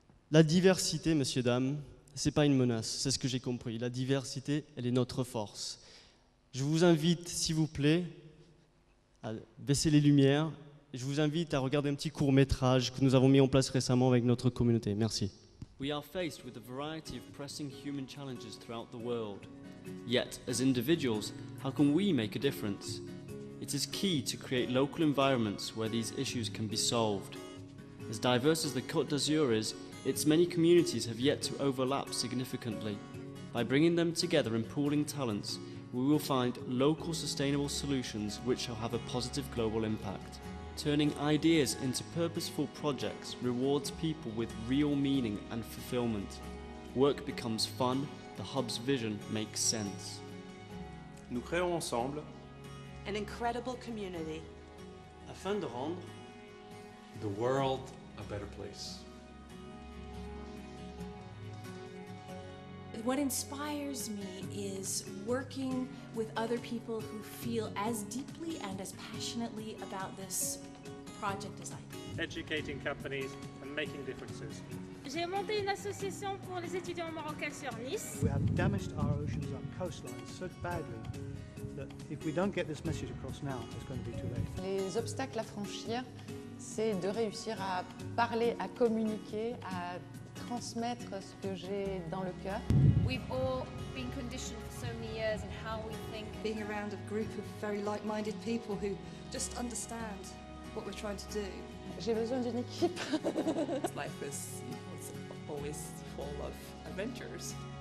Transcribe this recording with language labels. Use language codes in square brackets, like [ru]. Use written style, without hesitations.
[fr] La diversité, messieurs, dames, ce n'est pas une menace, c'est ce que j'ai compris. La diversité, elle est notre force. Je vous invite, s'il vous plaît, à baisser les lumières. Je vous invite à regarder un petit court-métrage que nous avons mis en place récemment avec notre communauté. Merci. [en] We are faced with a variety of pressing human challenges throughout the world. Yet, as individuals, how can we make a difference? It is key to create local environments where these issues can be solved. As diverse as the Côte d'Azur is, its many communities have yet to overlap significantly. By bringing them together and pooling talents, we will find local sustainable solutions which shall have a positive global impact. Turning ideas into purposeful projects rewards people with real meaning and fulfillment. Work becomes fun, the hub's vision makes sense. [fr] Nous créons ensemble [en] an incredible community [fr] afin de rendre [en] the world a better place. What inspires me is working with other people who feel as deeply and as passionately about this project as I do. Educating companies and making differences. [fr] J'ai monté une association pour les étudiants marocains sur Nice. [en] We have damaged our oceans, our coastlines so badly that if we don't get this message across now, it's going to be too late. [fr] Les obstacles à franchir, c'est de réussir à parler, à communiquer, à transmettre ce que j'ai dans le cœur. [en] We've all been conditioned for so many years in how we think. Being around a group of very like-minded people who just understand what we're trying to do. [fr] J'ai besoin d'une équipe. [en] Life is always full of adventures.